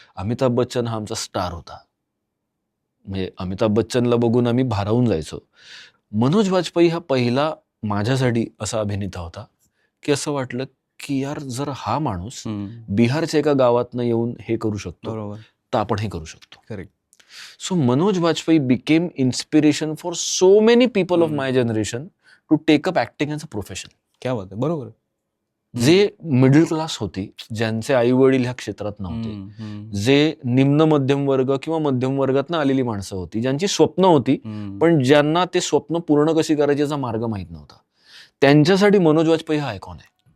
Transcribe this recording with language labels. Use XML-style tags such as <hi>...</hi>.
<mr>अमिताभ बच्चन हा आमचा स्टार होता, म्हणजे अमिताभ बच्चनला बघून आम्ही भारावून जायचो. मनोज वाजपेयी हा पहिला माझ्यासाठी असा अभिनेता होता की असं वाटलं की यार जर हा माणूस बिहारच्या एका गावातनं येऊन हे करू शकतो तर आपण हे करू शकतो. Correct.</mr> <en>So Manoj Vajpayee became inspiration for so many people of my generation to take up acting as a profession.</en> <hi>क्या बात</hi> <mr>आहे. बरोबर. जे मिडल क्लास होती, ज्यांचे आई वडील ह्या क्षेत्रात नव्हते, जे निम्न मध्यम वर्ग किंवा मध्यम वर्गातनं आलेली माणसं होती, ज्यांची स्वप्न होती पण ज्यांना ते स्वप्न पूर्ण कशी करायची याचा मार्ग माहित नव्हता, त्यांच्यासाठी मनोज वाजपेयी हा आयकॉन आहे.</mr>